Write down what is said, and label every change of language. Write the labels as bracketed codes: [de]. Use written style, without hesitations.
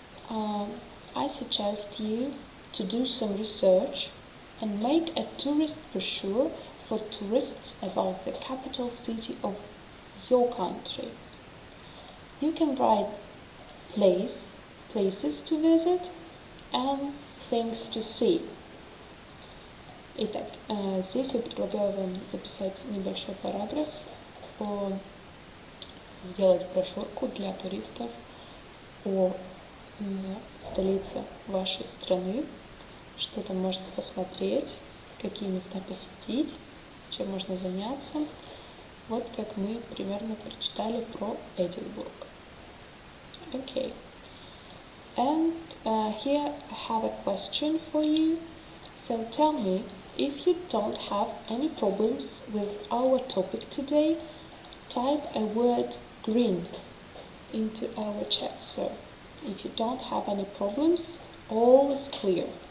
[en] I suggest you to do some research and make a tourist brochure for tourists about the capital city of your country. You can write places to visit and things to see. [ru] Итак, здесь я предлагаю вам написать небольшой параграф, сделать брошюрку для туристов о столице вашей страны, что там можно посмотреть, какие места посетить, чем можно заняться. Вот как мы примерно прочитали про Эдинбург. [en] Okay. And here I have a question for you. So tell me, if you don't have any problems with our topic today, type a word green into our chat. So if you don't have any problems, all is clear.